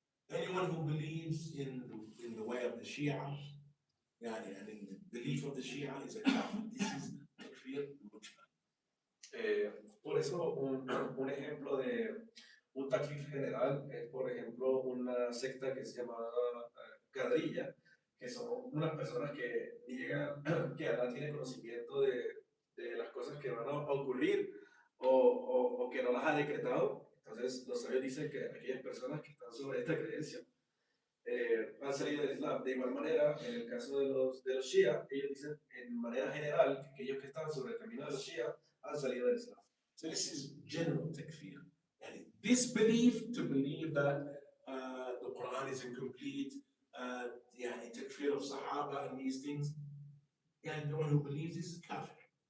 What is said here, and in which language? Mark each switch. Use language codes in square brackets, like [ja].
[en] Anyone who believes in the way of the Shia, and in the belief of the Shia, is a kafir. This is takfir mujmal. [es] Por eso, un ejemplo de un takfir general es, por ejemplo, una secta que se llama Qadriyya, que son unas personas que niegan que Allah tiene conocimiento de las cosas que van a ocurrir o que no las ha decretado. Entonces, los sabios dicen que aquellas personas que están sobre esta creencia han salido del Islam. De igual manera, en el caso de los Shia, ellos dicen en manera general que aquellos que están sobre el camino de los Shia han salido del Islam. [en] So this is general takfir. And this belief, to believe that the Quran is incomplete, takfir of Sahaba and these things, and the one who believes this is kafir.